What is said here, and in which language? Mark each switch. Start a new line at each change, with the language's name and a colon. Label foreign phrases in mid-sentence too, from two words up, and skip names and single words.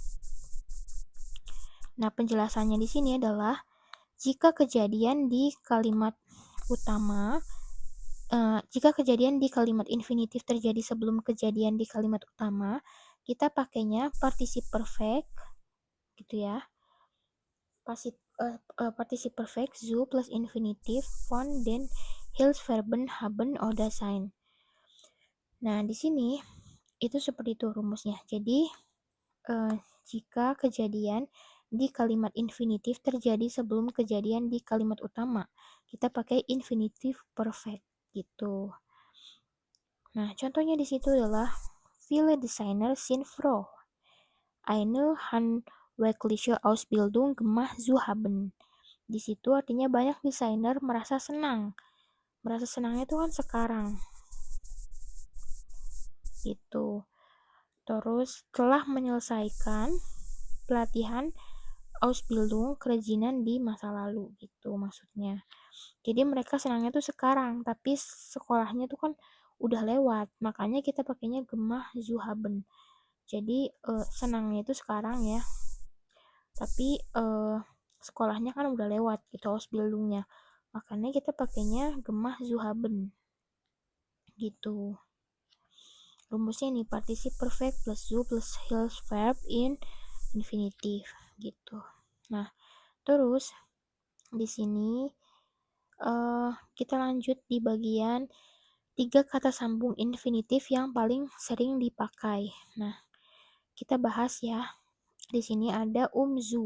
Indonesian: Nah, penjelasannya di sini adalah jika kejadian di kalimat utama, jika kejadian di kalimat infinitif terjadi sebelum kejadian di kalimat utama, kita pakainya
German: participe perfect,
Indonesian: gitu ya.
German: Participe perfect zu plus infinitiv von den Hilfsverben haben oder sein.
Indonesian: Nah, di sini itu seperti itu rumusnya. Jadi, jika kejadian di kalimat infinitif terjadi sebelum kejadian di kalimat utama, kita pakai infinitif perfect gitu. Nah, contohnya di situ adalah
German: viele Designer sind froh, eine handwerkliche Ausbildung gemacht zu haben.
Indonesian: Di situ artinya banyak desainer merasa senang. Merasa senangnya itu kan sekarang. Gitu. Terus telah menyelesaikan pelatihan Ausbildung kerajinan di masa lalu gitu maksudnya. Jadi mereka senangnya tuh sekarang, tapi sekolahnya tuh kan udah lewat. Makanya kita pakainya
German: gemah zuhaben.
Indonesian: Jadi senangnya itu sekarang ya. Tapi sekolahnya kan udah lewat gitu Ausbildungnya. Makanya kita pakainya
German: gemah zuhaben.
Indonesian: Gitu. Rumusnya nih
German: participe perfect plus zu plus Hilfsverb in infinitif
Indonesian: gitu. Nah, terus di sini kita lanjut di bagian 3 kata sambung infinitif yang paling sering dipakai. Nah, kita bahas ya. Di sini ada umzu.